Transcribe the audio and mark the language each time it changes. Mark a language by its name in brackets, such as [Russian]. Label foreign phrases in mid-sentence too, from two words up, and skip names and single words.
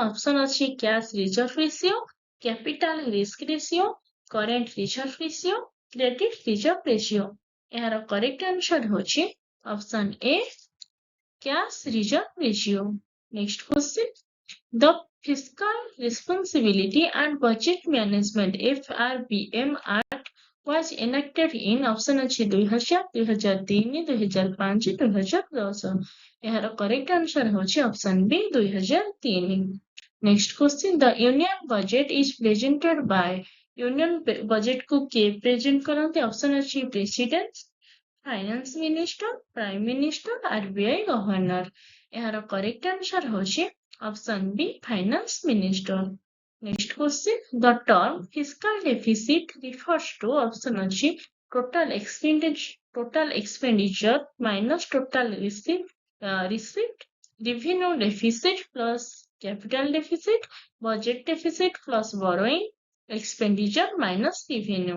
[English] option ଅଛି cash reserve ratio, capital risk ratio, current reserve ratio, credit reserve ratio। ଏହାର correct answer ହେଉଛି option A cash reserve ratio। Next question, the Fiscal Responsibility and Budget Management FRBM Act was enacted in option ଅଛି 2000, 2003, 2005, 2010। ଏହାର correct answer ହେଉଛି option B 2003। Next question, the Union Budget is presented by Union Budget [Odia] କୁ କିଏ [English] present କରନ୍ତି? option ଅଛି President, Finance Minister, Prime Minister, RBI Governor। ଏହାର correct answer ହେଉଛି option B Finance Minister। Next question. The term fiscal deficit refers to option ଅଛି total expenditure minus total receipt, revenue deficit plus capital deficit, budget deficit plus borrowing, expenditure minus revenue.